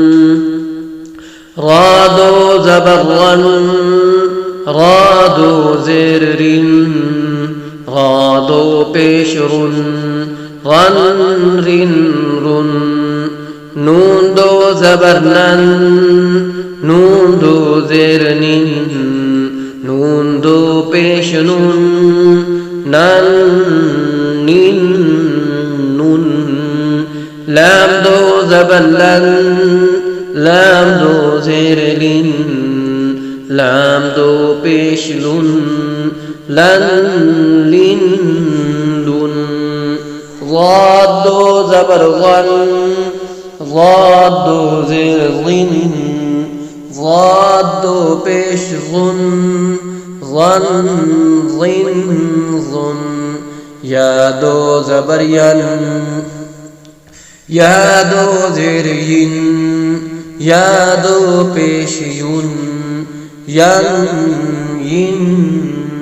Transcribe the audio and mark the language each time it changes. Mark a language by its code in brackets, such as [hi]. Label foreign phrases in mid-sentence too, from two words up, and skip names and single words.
[ur] را 2 زبر رن، را 2 زیر رن، را 2 پیش رن، رن رن رن، نون 2 زبر نن، نون 2 زیر نن، نون 2 پیش نن، نن نن نن، لام 2 زبر لن، لام 2 زیر لن، لام 2 پیش لن، لن لن لن، ضاد 2 زبر ظن، ضاد 2 زیر ظن، ضاد 2 پیش ظن، ظن ظن ظن، یا 2 زبر ین، یا 2 زیر ین، یا 2 پیش یون، ین ین